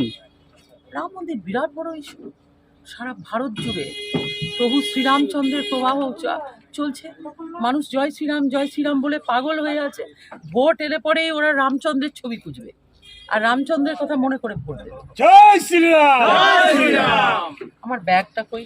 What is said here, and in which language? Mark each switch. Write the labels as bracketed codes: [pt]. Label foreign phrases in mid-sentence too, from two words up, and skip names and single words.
[bn] রাম মন্দির বিরাট বড় ইস্যু। সারা ভারত জুড়ে প্রভু শ্রীরামচন্দ্রের প্রবাহ চলছে। মানুষ জয় শ্রীরাম বলে পাগল হয়ে আছে। ভোট এলে পরেই ওরা রামচন্দ্রের ছবি খুঁজবে আর রামচন্দ্রের কথা মনে করে ভোট দেবে। [hi] जय श्री राम, जय श्री राम। [bn] আমার ব্যাগটা কই?